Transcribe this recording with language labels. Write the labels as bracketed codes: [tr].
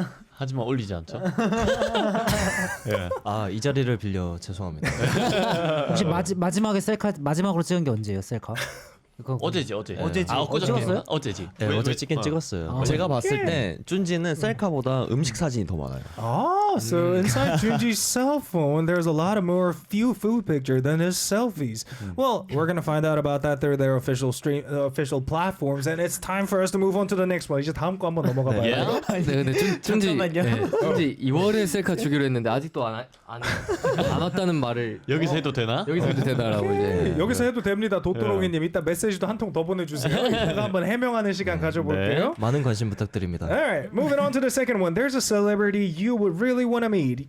[ko] 하지만 올리지 않죠. 아, 이 자리를 빌려 죄송합니다. 혹시 마지막에 셀카 마지막으로 찍은 게 언제예요? 셀카? 그거 어제지. 어제지. 엊그저께 찍었어요? 어제지. 네, 어제 찍긴 찍었어요. 제가 봤을 때 쭌지는 셀카보다 음식 사진이 더 많아요. [en] So inside Junji's cell phone, there's a lot of more few food pictures than his selfies. Well, we're gonna find out about that through their official platforms, and it's time for us to move on to the next one. [ko] 이제 다음 거 한번 넘어가 봐요. [en] Yeah. [ko] 네, 근데 쭌지 2월에 셀카 주기로 했는데 아직도 안 왔다는 말을 여기서 해도 되나? 여기서 해도 되나라고 이제. 여기서 해도 됩니다. 도토롱이님 이따 메시지도 한 통 더 보내주세요. 이따가 한번 해명하는 시간 가져볼게요. 많은 관심 부탁드립니다. [en] Alright, moving on to the second one. There's a celebrity you would really want to meet.